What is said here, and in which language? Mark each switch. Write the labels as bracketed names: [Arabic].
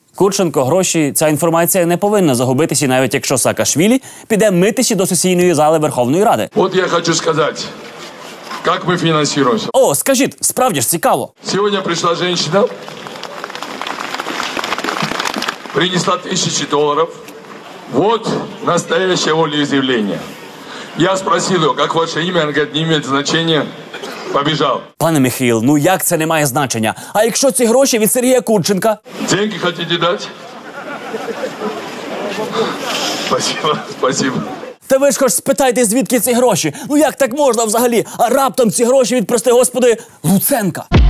[Ukrainian] Курченко, гроші, ця інформація не повинна загубитися, навіть якщо Саакашвілі піде митися до сесійної зали Верховної Ради. От я хочу сказати, як ми фінансуємося. О, скажіть, справді ж цікаво. Сьогодні прийшла жінка, принесла $1000. [Russian] Вот настоящее волеизъявление. Я спросил ее, как ваше имя, она говорит, не имеет значения. [Ukrainian] Побіжав. Пане Михаїл, ну як це не має значення? А якщо ці гроші від Сергія Курченка? [Russian] Деньги хотите дати? Спасибо, спасибо. [Ukrainian] Та ви ж хоч спитайте, звідки ці гроші? Ну як так можна взагалі? А раптом ці гроші від, прости господи, Луценка?